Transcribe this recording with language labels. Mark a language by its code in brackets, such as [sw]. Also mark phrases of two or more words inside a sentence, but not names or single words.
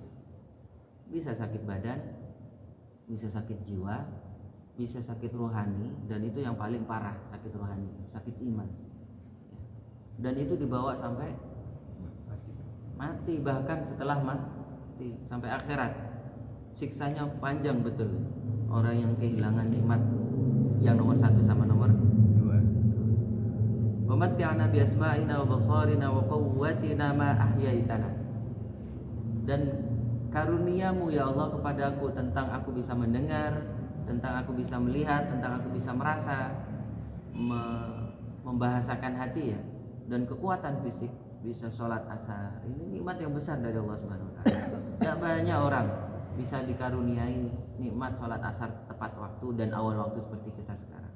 [id] Bisa sakit badan, bisa sakit jiwa, bisa sakit rohani, dan itu yang paling parah, sakit rohani, sakit iman. Dan itu dibawa sampai mati, bahkan setelah mati sampai akhirat. Siksanya panjang betul. Orang yang kehilangan nikmat yang nomor 1 sama nomor 2. [ar] ومتعنا بأسماعنا وأبصارنا وقوتنا ما أحييتنا. [id] Dan karuniamu ya Allah kepadaku tentang aku bisa mendengar, tentang aku bisa melihat, tentang aku bisa merasa, membahasakan hati ya, dan kekuatan fisik, bisa sholat asar. Ini nikmat yang besar dari Allah [ar] سبحانه وتعالى. [id] Tidak banyak orang bisa dikaruniai nikmat sholat asar tepat waktu dan awal waktu seperti kita sekarang.